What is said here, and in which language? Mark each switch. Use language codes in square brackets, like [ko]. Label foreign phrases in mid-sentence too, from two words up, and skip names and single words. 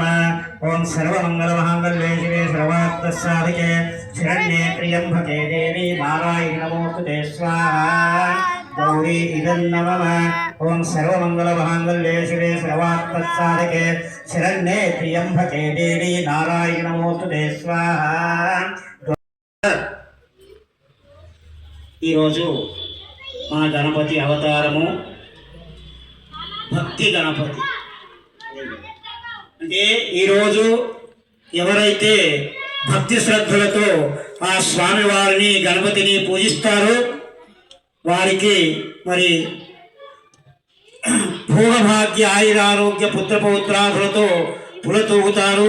[sa] ओं सर्वमंगलमांगल्ये शिवे सर्वार्थसाधके शरण्ये त्र्यंबके देवी नारायणी नमोस्तुते स्वाहा। गौरी इदं नमः। ओं सर्वमंगलमांगल्ये शिवे सर्वार्थसाधके शरण्ये त्र्यंबके देवी नारायणी नमोस्तुते स्वाहा। [te] ఈ రోజు మన గణపతి అవతారము భక్తి గణపతి. అంటే ఈరోజు ఎవరైతే భక్తి శ్రద్ధలతో ఆ స్వామివారిని గణపతిని పూజిస్తారో వారికి మరి భోగభాగ్య ఆయురారోగ్య పుత్రపౌత్రాదులతో పులతూగుతారు.